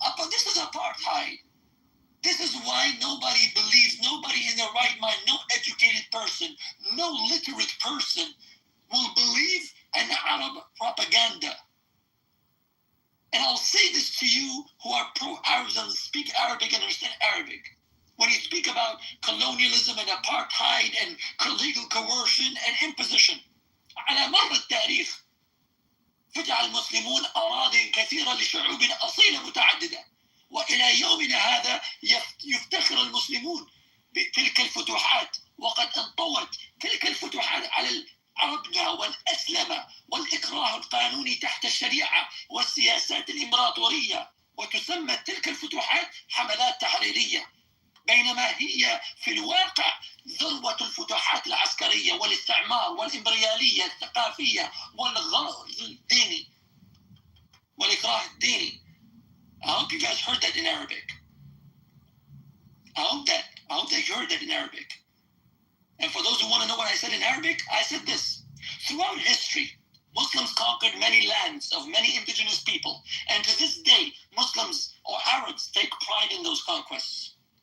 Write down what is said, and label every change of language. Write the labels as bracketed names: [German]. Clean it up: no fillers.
[English] This is apartheid. This is why nobody believes, nobody in their right mind, no educated person, no literate person will believe an Arab propaganda. And I'll say this to you who are pro-Arabs and speak Arabic and understand Arabic. When you speak about colonialism and apartheid and legal coercion and imposition, [Arabic] على مر التاريخ فتح المسلمون أراضٍ كثيرة لشعوب أصيلة متعددة، وإلى يومنا هذا يفتخر المسلمون بتلك الفتوحات، وقد انطوت تلك الفتوحات على عربنا والأسلمة والإكراه القانوني تحت الشريعة والسياسات الإمبراطورية، وتسمى تلك الفتوحات حملات تحريرية، بينما هي في الواقع ذروة الفتوحات العسكرية والاستعمار والإمبريالية الثقافية والغرض الديني والإكراه الديني. [English] I hope you guys heard that in Arabic. I hope that you heard that in Arabic. And for those who want to know what I said in Arabic, I said this. Throughout history, Muslims conquered many lands of many indigenous people. And to this day, Muslims or Arabs take pride in those conquests.